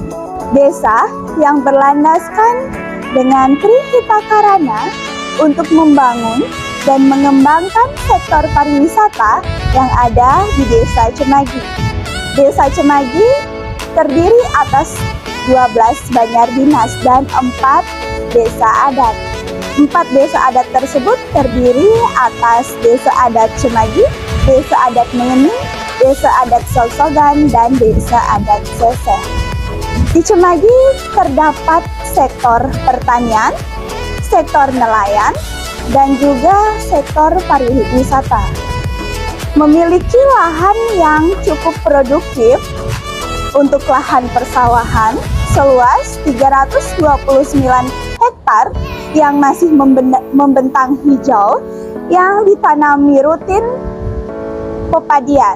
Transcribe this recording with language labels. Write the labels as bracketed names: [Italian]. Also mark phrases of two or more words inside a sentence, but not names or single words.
[Indonesian] Desa yang berlandaskan dengan Trihita Karana untuk membangun dan mengembangkan sektor pariwisata yang ada di Desa Cemagi. Desa Cemagi terdiri atas 12 banjar dinas dan 4 desa adat. 4 desa adat tersebut terdiri atas Desa Adat Cemagi, Desa Adat Mengening, Desa Adat Solsogan, dan Desa Adat Seseh. Di Cemagi terdapat sektor pertanian, sektor nelayan, dan juga sektor pariwisata. Memiliki lahan yang cukup produktif untuk lahan persawahan seluas 329 hektar yang masih membentang hijau yang ditanami rutin pepadian.